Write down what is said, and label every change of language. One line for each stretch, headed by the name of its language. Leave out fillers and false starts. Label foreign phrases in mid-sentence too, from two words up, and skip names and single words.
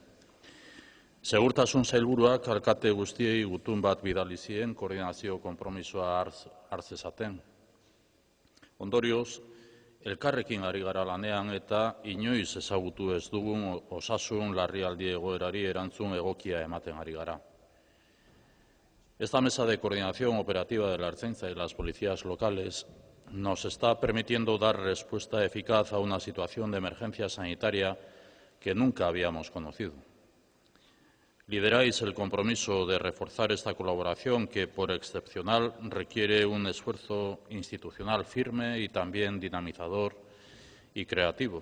Basque: Segurtasun sailburuak alkate guztiei gutun bat bidali zien koordinazio konpromisoa hartzezaten. Ondorioz, elkarrekin ari gara lanean eta inoiz ezagutu ez dugun osasun larrialdi egoerari erantzun egokia ematen ari gara.
Spanish: Esta mesa de coordinación operativa de la Ertzaintza y las policías locales nos está permitiendo dar respuesta eficaz a una situación de emergencia sanitaria que nunca habíamos conocido. Lideráis el compromiso de reforzar esta colaboración que, por excepcional, requiere un esfuerzo institucional firme y también dinamizador y creativo.